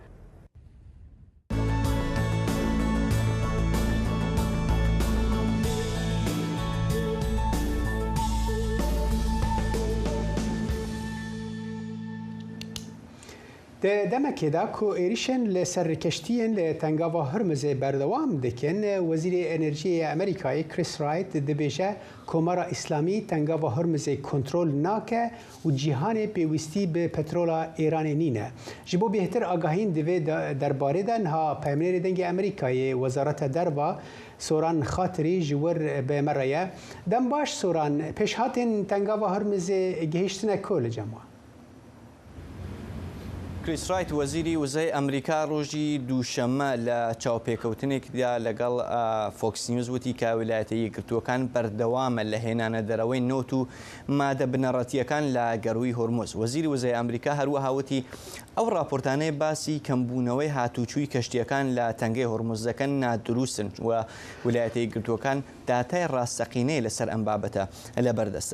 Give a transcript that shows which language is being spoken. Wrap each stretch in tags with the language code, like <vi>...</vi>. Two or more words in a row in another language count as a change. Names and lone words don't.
<ku>دەمەکێدا کۆ ئێریشن لە سەرکەشتیان لە تەنگاوە هەرمزێ بەردەوام دەکەن. وەزیری ئەنرژیە ئەمریکایی کریس رایت دەبێژە کۆمارە ئیسلامی تەنگاوە هەرمزێ کۆنترۆل ناکە و جیهانێ پێویستی بە پەترۆلا ئێرانێ نینە. ji بۆ بێتر ئاگاهین divê derbarê de niha Pemnêrê dengê Amerîkayê Wezareta Derva Soran Xatirî ji wir bêmere ye. Dem baş Soran pêşhatên tengava Hurmizê gihîştine ku li cem wan.</ku> <ckb>کریس رایت وەزیری وزەی ئەمریکا ڕۆژی دووشەممە لە چاوپێکەوتنێکدا لەگەڵ فۆکس نیوز وتی کە ویلایەتە یەکگرتووەکان بەردەوامە لە هێنانە دەرەوەی نۆت و مادە بنەڕەتیەکان لە گەڕووی هۆرمۆز. وەزیری وزەی ئەمریکا هەروەها وتی ئەو راپۆرتانەی باسی کەمبوونەوەی هاتوچووی کەشتیەکان لە تەنگەی هۆرمۆز دەکەن نادروستن و ویلایەتە یەکگرتووەکان داتای ڕاستەقینەی لەسەر ئەم بابەتە لە بەردەستە.</ckb>